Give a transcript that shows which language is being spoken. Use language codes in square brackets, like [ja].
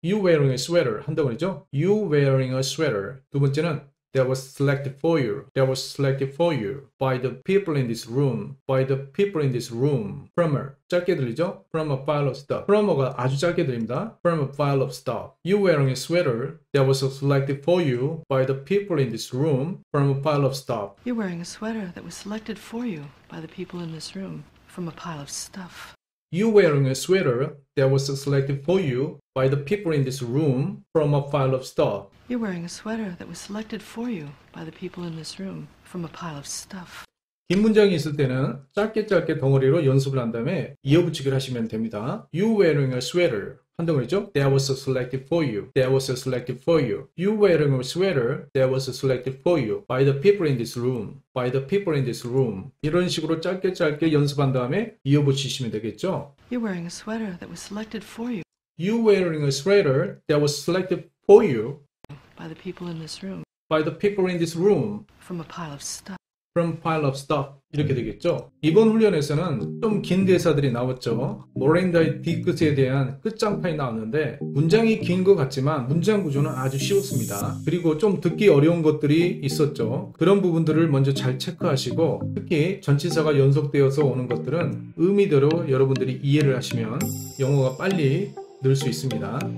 [en] You wearing a sweater. [ko] 한 덩어리죠. [en] You wearing a sweater. 두 번째는 That was selected for you. That was selected for you by the people in this room. By the people in this room. From a [ko] 짧게 들리죠? [en] From a pile of stuff. [ko] From가 아주 짧게 들립니다. [en] From a pile of stuff. You wearing a sweater that was selected for you by the people in this room. From a pile of stuff. You're wearing a sweater that was selected for you by the people in this room from a pile of stuff. You wearing a sweater that was selected for you by the people in this room from a pile of stuff. You're wearing a sweater that was selected for you by the people in this room from a pile of stuff. [ko] 긴 문장이 있을 때는 짧게 덩어리로 연습을 한 다음에 이어붙이기를 하시면 됩니다. [en] You wearing a sweater. [ko] 한 덩어리죠? [en] That was selected for you. That was selected for you. You wearing a sweater that was selected for you by the people in this room. By the people in this room. [ko] 이런 식으로 짧게 연습한 다음에 이어붙이시면 되겠죠? [en] You're wearing a sweater that was selected for you You wearing a sweater that was selected for you by the people in this room by the people in this room from a pile of stuff. from pile of stuff [ko] 이렇게 되겠죠. 이번 훈련에서는 좀 긴 대사들이 나왔죠. 모렌다의 뒤끝에 대한 끝장판이 나왔는데 문장이 긴 것 같지만 문장 구조는 아주 쉬웠습니다. 그리고 좀 듣기 어려운 것들이 있었죠. 그런 부분들을 먼저 잘 체크하시고 특히 전치사가 연속되어서 오는 것들은 의미대로 여러분들이 이해를 하시면 영어가 빨리 늘 수 있습니다.